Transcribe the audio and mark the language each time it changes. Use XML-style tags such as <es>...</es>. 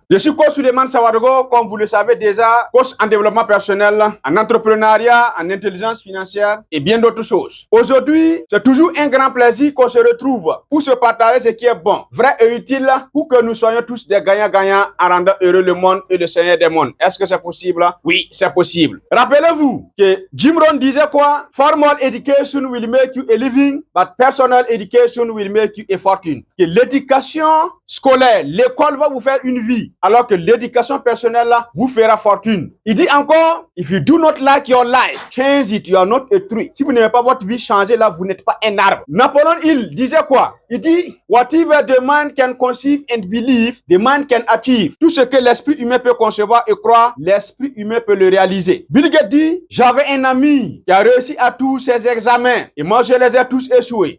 <fr>Je suis coach Souleymane Sawadogo, comme vous le savez déjà, coach en développement personnel, en entrepreneuriat, en intelligence financière et bien d'autres choses. Aujourd'hui, c'est toujours un grand plaisir qu'on se retrouve pour se partager ce qui est bon, vrai et utile pour que nous soyons tous des gagnants-gagnants en rendant heureux le monde et le Seigneur des mondes. Est-ce que c'est possible? Oui, c'est possible. Rappelez-vous que Jim Rohn disait quoi?</fr> <en>Formal education will make you a living, but personal education will make you a fortune.</en> <fr>Que l'éducation scolaire, l'école va vous faire une vie, alors que l'éducation personnelle vous fera fortune. Il dit encore,</fr> <en>if you do not like your life, change it, you are not a tree.</en> <fr>Si vous n'aimez pas votre vie changer là, vous n'êtes pas un arbre. Napoléon Hill disait quoi? Il dit,</fr> <en>whatever the mind can conceive and believe, the mind can achieve.</en> <fr>Tout ce que l'esprit humain peut concevoir et croire, l'esprit humain peut le réaliser. Bill Gates dit, j'avais un ami qui a réussi à tous ses examens et moi je les ai tous échoués.</fr>